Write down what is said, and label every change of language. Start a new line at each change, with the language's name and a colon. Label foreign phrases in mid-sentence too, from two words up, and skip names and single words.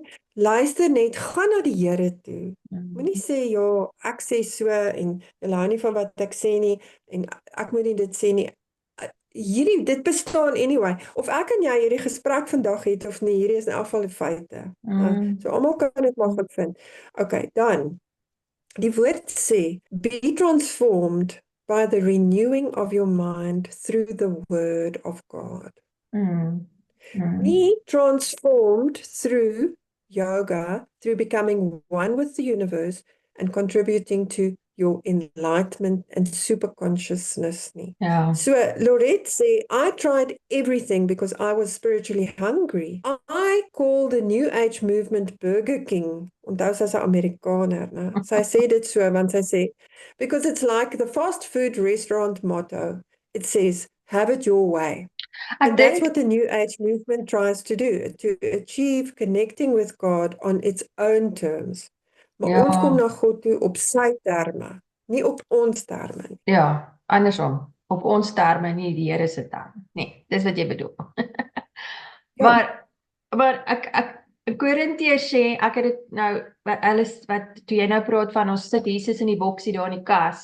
Afrikaans: Luister net, gaan na die Here toe. Moenie sê ja, ek sê so en jy hou nie van wat ek sê nie en ek moet nie dit sê nie. dit bestaan anyway. Of ek en jy hierdie gesprek vandag het of nie, hierdie is in elk geval die feite. So almal kan dit maar goed vind. Okay, dan die woord sê,
English: be transformed by the renewing of your mind through the word of God. Be transformed through yoga, through becoming one with the universe and contributing to your enlightenment and superconsciousness nie.
Afrikaans: Ja. So Lorette sê,
English: I tried everything because I was spiritually hungry. I call the New Age movement Burger King.
Afrikaans: Onthou sy's 'n Amerikaner, né? Sy sê dit so want sy sê,
English: because it's like the fast food restaurant motto. It says, have it your way.
Afrikaans: Ek
English: And that's
Afrikaans: dink
English: what the New Age movement tries to do, to achieve connecting with God on its own terms.
Afrikaans: Maar ons kom ja, na God toe op sy terme, nie op ons terme nie. ja, andersom. Op ons terme, nie die Here se terme. Nee, dis wat jy bedoel. Ja, Maar ek Korintiërs sê ek het dit nou wat toe jy nou praat van ons sit Jesus in die boksie daar in die kas.